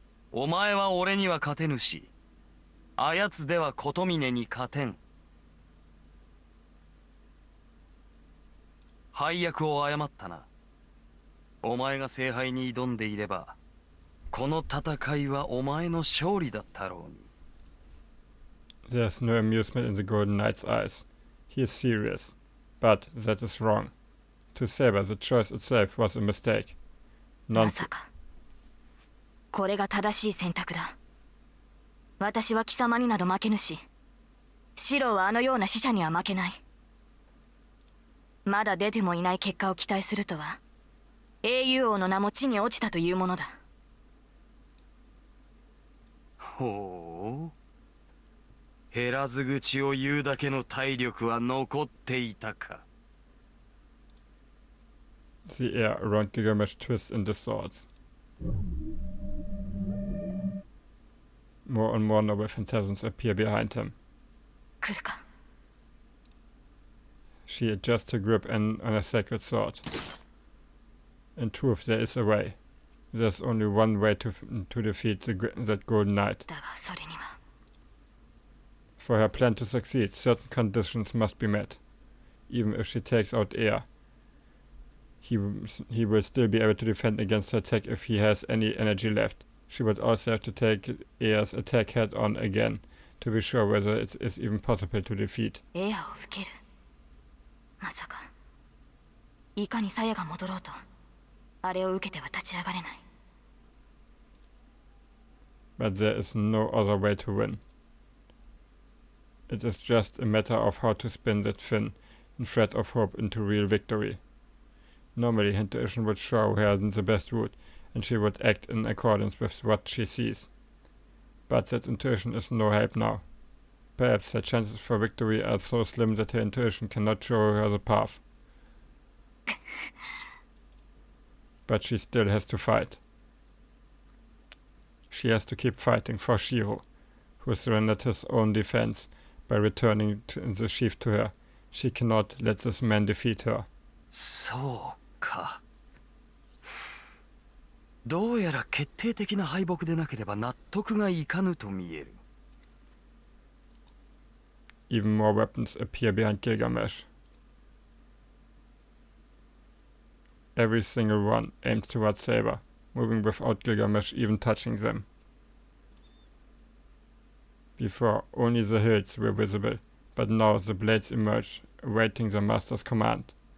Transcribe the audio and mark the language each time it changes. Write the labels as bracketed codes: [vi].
[ja] お前は俺には勝てぬし、あやつでは琴峰に勝てん。配役を誤ったな。お前が聖杯に挑んでいれば、この戦いはお前の勝利だったろうに。 [en] There's no amusement in the Golden Knight's eyes. He is serious. But that is wrong. To Saber, the choice itself was a mistake. [ja] まさか。これが正しい選択だ。私は貴様になど負けぬし、四郎はあのような死者には負けない。まだ出てもいない結果を期待するとは、英雄王の名も地に落ちたというものだ。ほう。減らず口を言うだけの体力は残っていたか。 [en] The air around Gilgamesh twists into swords. More and more noble phantasms appear behind him. [ja] 来るか。 [en] She adjusts her grip on her sacred sword. In truth, there is a way. There's only one way to defeat that Golden Knight. [ja] だがそれには。 [en] For her plan to succeed, certain conditions must be met. Even if she takes out air, he will still be able to defend against her attack if he has any energy left. She would also have to take air's attack head on again, to be sure whether it is even possible to defeat. [ja] エアを受ける。まさか、いかに鞘が戻ろうと、あれを受けては立ち上がれない。 [en] But there is no other way to win. It is just a matter of how to spin that thin thread of hope into real victory. Normally, intuition would show her the best route, and she would act in accordance with what she sees. But that intuition is no help now. Perhaps her chances for victory are so slim that her intuition cannot show her the path. But she still has to fight. She has to keep fighting for Shiro, who surrendered his own defense by returning the sheaf to her. She cannot let this man defeat her. [ja] そうか。どうやら決定的な敗北でなければ納得がいかぬと見える。 [en] Even more weapons appear behind Gilgamesh. Every single one aims towards Saber, moving without Gilgamesh even touching them. Before, only the hills were visible, but now the blades emerge, awaiting the master's command.